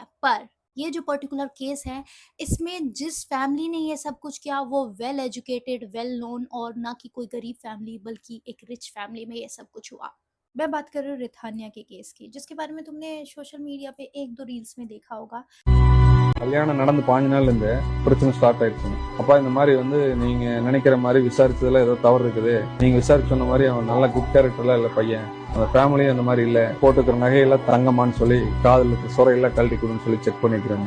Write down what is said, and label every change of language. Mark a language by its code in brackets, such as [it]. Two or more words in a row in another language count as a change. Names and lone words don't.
[hi] पर ये जो [en] particular case [hi] है, इसमें जिस फैमिली ने ये सब कुछ किया वो [en] well educated, well known, [hi] और ना कि कोई गरीब फैमिली बल्कि एक [en] rich family [hi] में ये सब कुछ हुआ। मैं बात कर रही हूँ रिथानिया के केस की, जिसके बारे में तुमने [en] social media [hi] पे एक दो रील्स में देखा होगा। [ta] கல்யாணம் நடந்து 5 நாள்ல இருந்து பிரச்சனை ஸ்டார்ட் ஆயிடுச்சு. அப்பா இந்த மாதிரி நீங்க நினைக்கிற மாதிரி விசாரிச்சதுல ஏதோ தவறு இருக்குது. நீங்க விசாரிச்சு சொன்ன மாதிரி அவன் நல்ல [en] good characterlam [ta] இல்ல பையன். அந்த ஃபேமிலியும் அந்த மாதிரி இல்ல. போட்டுக்கிற நகையெல்லாம் தங்கமான்னு சொல்லி காதுல இருக்க சொரையெல்லாம் கழட்டி கொடுன்னு சொல்லி செக் பண்ணிக்கிறாங்க.